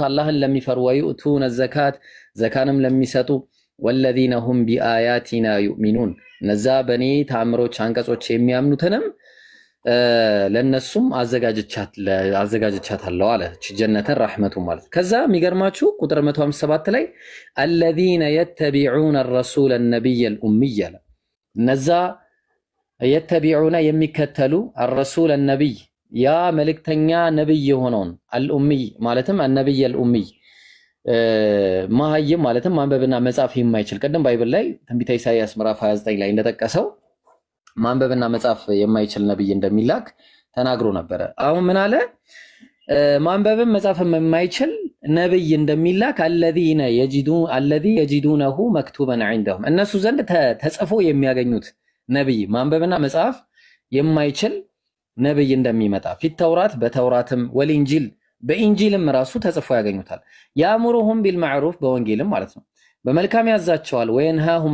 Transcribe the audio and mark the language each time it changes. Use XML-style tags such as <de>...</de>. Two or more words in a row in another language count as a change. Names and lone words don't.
<am>አላህን ለሚፈሩ</am> <ar>ويؤتون الزكاة</ar> <am>ዘካንም ለሚሰጡ</am> <ar>والذين هم بآياتنا يؤمنون</ar> <am>ነዛ በኔ ተአምሮች አንቀጾች የሚያምኑትንም ለነሱም አዘጋጅቻታለሁ አለ</am> <ar>جنة رحمته</ar> <am>ማለት። ከዛ የሚገርማችሁ ቁጥር 157 ላይ</am> <ar>الذين يتبعون الرسول النبي الأمي</ar> <am>አለ ነዛ የተቢዑና የሚከተሉ</am> <ar>الرسول النبي</ar> <am>ያ መልእክተኛ ነብይ የሆነውን አልኡሚ ማለትም</am> <ar>النبي الأمي</ar> <am>ማህይም ማለትም ማንበብና መጻፍ የማይችል ቀደም ባይብል ላይ ትንቢተ ኢሳይያስ ምዕራፍ 29 ላይ እንደተጠቀሰው ማንበብና መጻፍ የማይችል ነብይ እንደሚላክ ተናግሮ ነበር። አሁን ምን አለ? ማንበብም መጻፍም የማይችል ነብይ እንደሚላክ</am> <ar>الذي يجدونه مكتوبا عندهم</ar> <am>እነሱ ዘንድ ተጽፎ የሚያገኙት ነብይ ማንበብና መጻፍ የማይችል ነብይ እንደሚመጣ</am> <ar>في التوراة</ar> <am>በተውራትም ወልኢንጂል በኢንጂልም ራሱ ተጽፎ ያገኙታል።</am> <ar>يأمرهم بالمعروف</ar> <am>በወንጌልም ማለት ነው በመልካም ያዛቸዋል። ወየንሃሁም</am>